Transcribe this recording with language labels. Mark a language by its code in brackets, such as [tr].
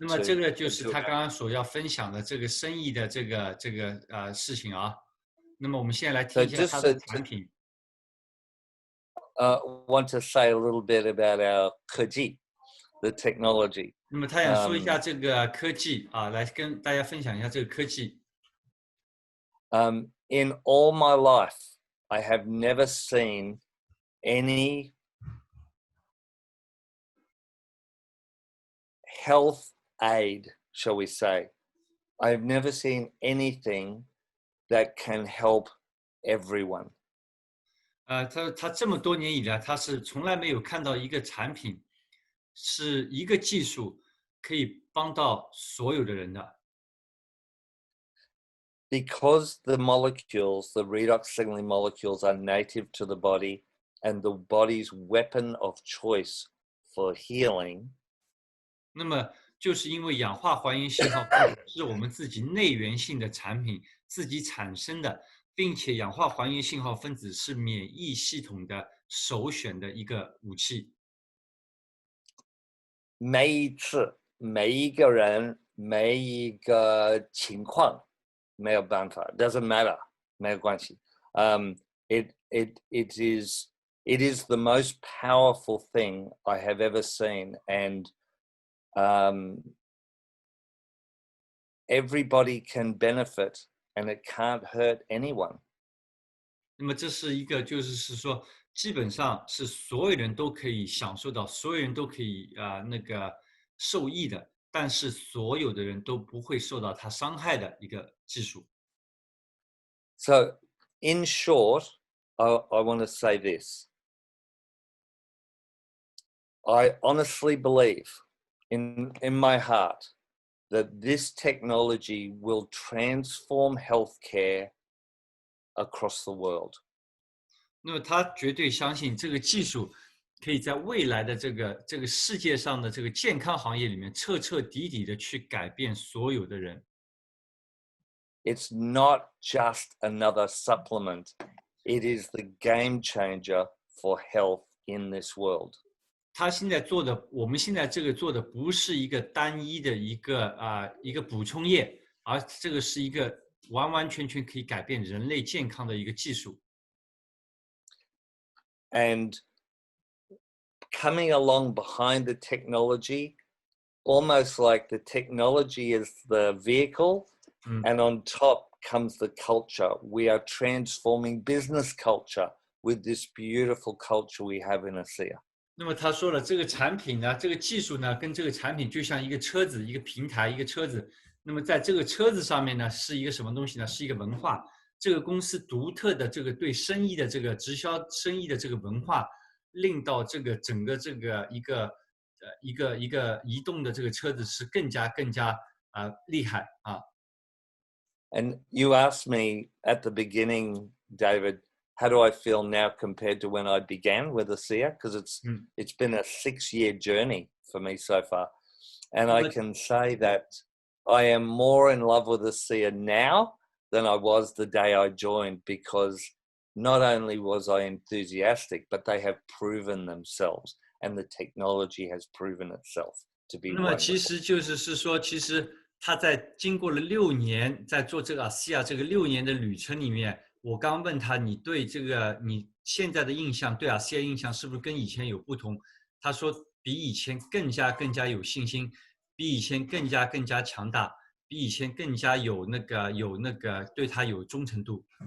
[zh] 那么这 [en] to. [zh] 个就是他刚刚所要分享的这个生意的这个事情啊。那么我们现在来听 [en] So [zh] 一下 [en] just [zh] 他的产品。 [en] want to say a little bit about our 科技, the technology. [zh] 那么他想说一下这个科技啊，来跟大家分享一下这个科技。 [en] In all my life, I have never seen any health aid, shall we say. I've never seen anything that can help everyone. [zh] 他这么多年以来，他是从来没有看到一个产品是一个技术可以帮到所有的人的。 [en] Because the molecules, the redox signaling molecules, are native to the body and the body's weapon of choice for healing. [zh] 那么就是因为氧化还原信号分子是我们自己内源性的产品自己产生的，并且氧化还原信号分子是免疫系统的首选的一个武器。每一次，每一个人，每一个情况，没有办法 ， [en] doesn't matter， [zh] 没有关系。 [en] It is the most powerful thing I have ever seen, and everybody can benefit, and it can't hurt anyone. [zh] 那么这是一个，就是说，基本上是所有人都可以享受到，所有人都可以受益的，但是所有的人都不会受到它伤害的一个技术。 [en] So, in short, I want to say this. I honestly believe in my heart that this technology will transform healthcare across the world. [zh] 那么他绝对相信这个技术可以在未来的这个世界上的这个健康行业里面彻彻底底的去改变所有的人。 [en] It's not just another supplement. It is the game changer for health in this world. [zh] 他现在做的，我们现在这个做的不是一个单一的一个补充液，而这个是一个完完全全可以改变人类健康的一个技术。 [en] And coming along behind the technology, almost like the technology is the vehicle, and on top comes the culture. We are transforming business culture with this beautiful culture we have in ASEA. [zh] 那么他说了，这个产品呢，这个技术呢，跟这个产品就像一个车子，一个平台，一个车子。那么在这个车子上面呢，是一个什么东西呢？是一个文化。这个公司独特的这个对生意的这个直销生意的这个文化，令到这个整个这个一个移动的这个车子是更加厉害啊。 [en] And you asked me at the beginning, David, how do I feel now compared to when I began with ASEA? Because it's been a 6-year journey for me so far. And I can say that I am more in love with ASEA now than I was the day I joined, because not only was I enthusiastic, but they have proven themselves, and the technology has proven itself to be [zh] 那么 [en] wonderful. [zh] 其实就是说，其实他在经过了6年，在做这个ASEA这个6年的旅程里面，我刚问他，你对这个你现在的印象，对ASEA印象是不是跟以前有不同？他说比以前更加有信心，比以前更加强大，比以前更加有那个对他有忠诚度。